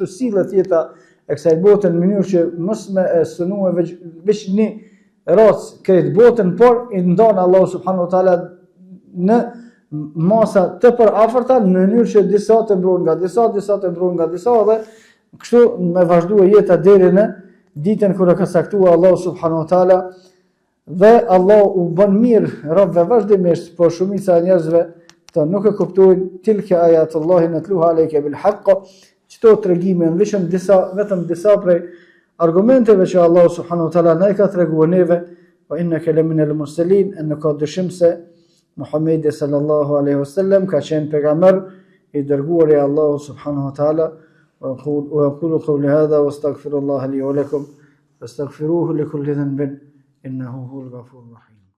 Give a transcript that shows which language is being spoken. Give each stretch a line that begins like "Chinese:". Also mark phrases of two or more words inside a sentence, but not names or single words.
Albanian: sillet jeta e kësaj bote në mënyrë që mos me synuar veç një racë këtë botën, por i ndon Allahu
Arabic: سبحانه وتعالى
Albanian: në masa të përafërta në mënyrë që disa të mbron nga disa të mbron nga disa, dhe kështu me vazhdua jeta deri në ditën kur e ka caktuar Allahu
Arabic: سبحانه وتعالى,
Albanian: dhe Allah u bën mirë robëve vazhdimisht, por shumica e njerëzve të nuk e kuptojnë
Arabic: تلك آيات الله نتلوها عليك بالحق,
Albanian: çto tregime në vetëm disa prej argumenteve që Allah
Arabic: سبحانه وتعالى
Albanian: na i ka treguar neve,
Arabic: وإنك لمن المرسلين,
Albanian: në ka dëshim se Muhamedi
Arabic: صلى الله عليه وسلم
Albanian: ka qenë pejgamber i dërguar i Allahu
Arabic: سبحانه وتعالى. وأقول قولي هذا واستغفر الله لي ولكم فاستغفروه لكل ذنب إنه هو الغفور الرحيم.